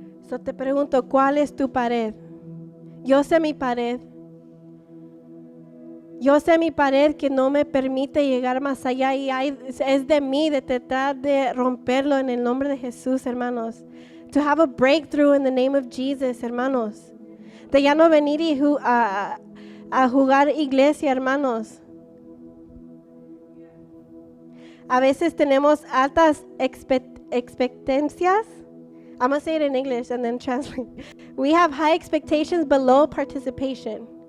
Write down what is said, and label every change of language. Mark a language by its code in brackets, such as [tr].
[es] Yo te pregunto, ¿cuál es tu pared? Yo sé mi pared. Yo sé mi pared que no me permite llegar más allá y es de mí de tratar de romperlo en el nombre de Jesús, hermanos. [en] To have a breakthrough in the name of Jesus, hermanos. [es] De ya no venir a jugar iglesia, hermanos. A veces tenemos altas expectancias. [en] I'm going to say it in English and then translate. We have high expectations but low participation.